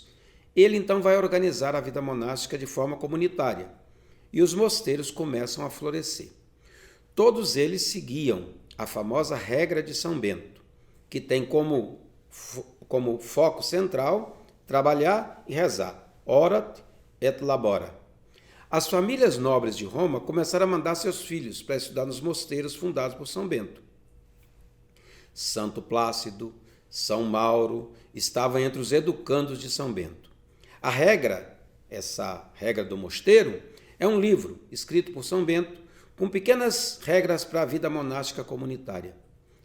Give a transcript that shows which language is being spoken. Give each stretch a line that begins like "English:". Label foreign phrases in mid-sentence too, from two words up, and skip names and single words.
Portuguese: Ele então vai organizar a vida monástica de forma comunitária e os mosteiros começam a florescer. Todos eles seguiam a famosa regra de São Bento, que tem como foco central trabalhar e rezar,
Latin: orat et labora.
Portuguese: As famílias nobres de Roma começaram a mandar seus filhos para estudar nos mosteiros fundados por São Bento. Santo Plácido, São Mauro estavam entre os educandos de São Bento. A regra, essa regra do mosteiro, é um livro escrito por São Bento com pequenas regras para a vida monástica comunitária.